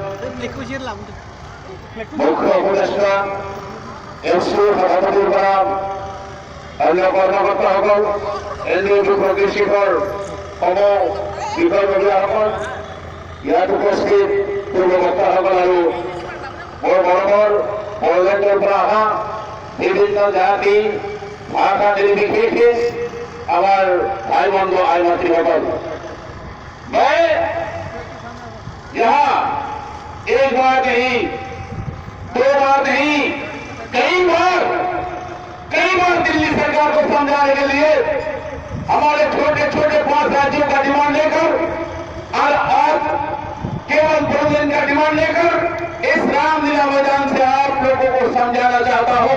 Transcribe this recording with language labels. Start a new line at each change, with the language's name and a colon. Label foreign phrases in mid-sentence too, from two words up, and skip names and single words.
Assamese: মুখ্য উপদেষ্টা, SU সভাপতিৰ পৰা অন্য কৰ্মকৰ্তাসকল, LDF প্ৰগ্ৰেছিভৰ সমূহ বিষয়ববীয়াসকল, ইয়াত উপস্থিত পূৰ্ববক্তাসকল আৰু মোৰ মৰমৰ বড়োলেণ্ডৰ পৰা অহা বিভিন্ন জাতি ভাষা নিৰ্বিশেষে আমার
Hindi: भाई बंधु आई मातृभूषण, मैं यहाँ एक बार नहीं, दो बार नहीं, कई बार दिल्ली सरकार को समझाने के लिए हमारे छोटे छोटे 5 राज्यों का डिमांड लेकर और आज केवल 2 दिन का डिमांड लेकर इस रामलीला मैदान से आप लोगों को समझाना चाहता हूं।